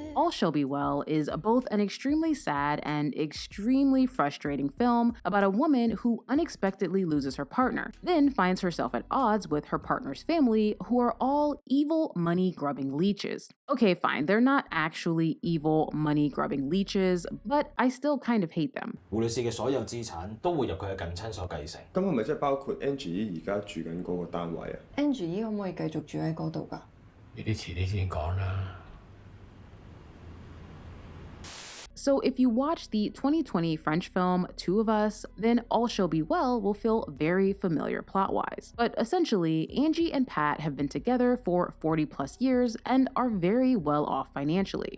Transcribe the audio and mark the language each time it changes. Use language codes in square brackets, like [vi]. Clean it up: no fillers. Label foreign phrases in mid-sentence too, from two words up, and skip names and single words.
[en] All Shall Be Well is both an extremely sad and extremely frustrating film about a woman who unexpectedly loses her partner, then finds herself at odds with her partner's family, who are all evil, money-grubbing leeches. Okay, fine, they're not actually evil, money-grubbing leeches, but I still kind of hate them. [yue] 胡女士嘅所有資產都會由佢嘅近親所繼承。咁係咪即係包括 Angie 而家住緊嗰個單位啊 Angie 可唔可以繼續住喺嗰度㗎？呢啲遲啲先講啦。 [en] So if you watch the 2020 French film Two of Us, then All Shall Be Well will feel very familiar plot-wise. But essentially, Angie and Pat have been together for 40 plus years and are very well off financially.